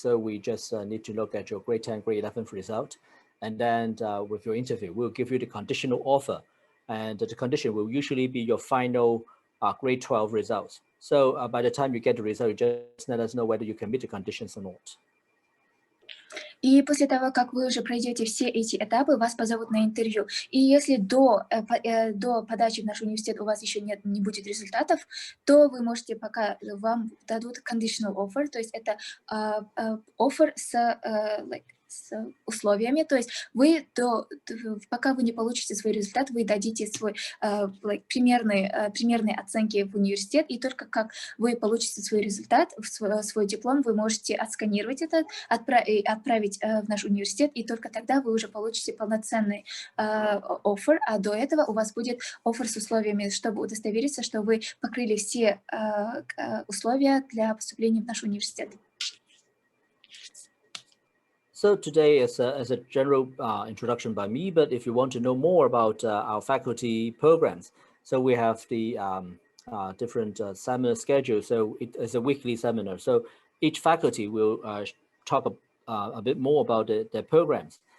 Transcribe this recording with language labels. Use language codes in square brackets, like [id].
[en] So we just need to look at your grade 10, grade 11 result. And then with your interview, we'll give you the conditional offer. And the condition will usually be your final grade 12 results. So by the time you get the result, you just let us know whether you can meet the conditions or not. [ru] И после того, как вы уже пройдете все эти этапы, вас позовут на интервью. И если до подачи в наш университет у вас еще не будет результатов, то вы можете, пока вам дадут [en] conditional offer, [ru] то есть это offer с условиями, то есть вы пока вы не получите свой результат, вы дадите свой примерные оценки в университет, и только как вы получите свой результат, свой диплом, вы можете отсканировать это, отправить в наш университет, и только тогда вы уже получите полноценный offer, а до этого у вас будет offer с условиями, чтобы удостовериться, что вы покрыли все условия для поступления в наш университет. [en] So today is a general introduction by me, but if you want to know more about our faculty programs, so we have the different seminar schedules. So it is a weekly seminar. So each faculty will talk a bit more about their programs.